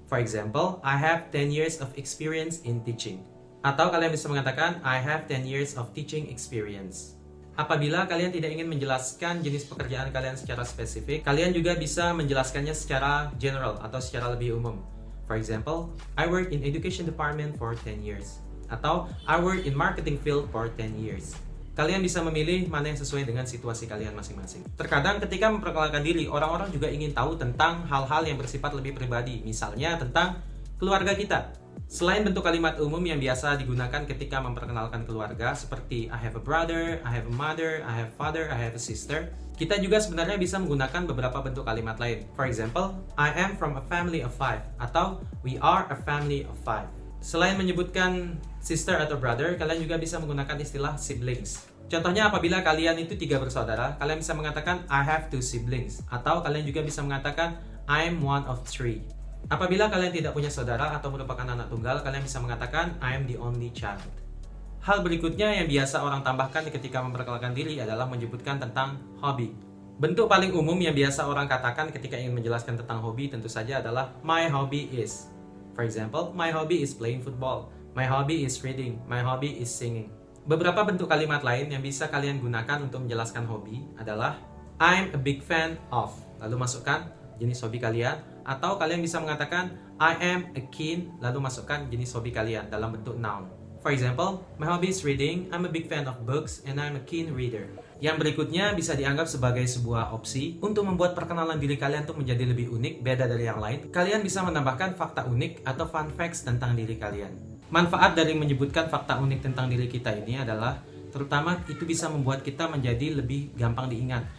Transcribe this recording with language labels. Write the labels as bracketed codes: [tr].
[en] For example, I have 10 years of experience in teaching. [id] Atau kalian bisa mengatakan, [en] I have 10 years of teaching experience. [id] Apabila kalian tidak ingin menjelaskan jenis pekerjaan kalian secara spesifik, kalian juga bisa menjelaskannya secara general atau secara lebih umum. [en] For example, I work in education department for 10 years. [id] Atau, [en] I work in marketing field for 10 years. [id] Kalian bisa memilih mana yang sesuai dengan situasi kalian masing-masing. Terkadang ketika memperkenalkan diri, orang-orang juga ingin tahu tentang hal-hal yang bersifat lebih pribadi. Misalnya tentang keluarga kita. Selain bentuk kalimat umum yang biasa digunakan ketika memperkenalkan keluarga seperti [en] I have a brother, I have a mother, I have a father, I have a sister, [id] kita juga sebenarnya bisa menggunakan beberapa bentuk kalimat lain. [en] For example, I am from a family of 5 [id] atau [en] we are a family of 5. [id] Selain menyebutkan sister atau brother, kalian juga bisa menggunakan istilah siblings. Contohnya apabila kalian itu 3 bersaudara, kalian bisa mengatakan [en] I have 2 siblings [id] atau kalian juga bisa mengatakan [en] I'm one of 3. [id] Apabila kalian tidak punya saudara atau merupakan anak tunggal, kalian bisa mengatakan [en] I am the only child. [id] Hal berikutnya yang biasa orang tambahkan ketika memperkenalkan diri adalah menyebutkan tentang hobi. Bentuk paling umum yang biasa orang katakan ketika ingin menjelaskan tentang hobi tentu saja adalah [en] my hobby is. For example, my hobby is playing football. My hobby is reading. My hobby is singing. [id] Beberapa bentuk kalimat lain yang bisa kalian gunakan untuk menjelaskan hobi adalah [en] I'm a big fan of. [id] Lalu masukkan jenis hobi kalian. Atau kalian bisa mengatakan [en] I am a keen, [id] lalu masukkan jenis hobi kalian dalam bentuk noun. [en] For example, my hobby is reading, I'm a big fan of books, and I'm a keen reader. [id] Yang berikutnya bisa dianggap sebagai sebuah opsi untuk membuat perkenalan diri kalian tuh menjadi lebih unik, beda dari yang lain. Kalian bisa menambahkan fakta unik atau fun facts tentang diri kalian. Manfaat dari menyebutkan fakta unik tentang diri kita ini adalah terutama itu bisa membuat kita menjadi lebih gampang diingat.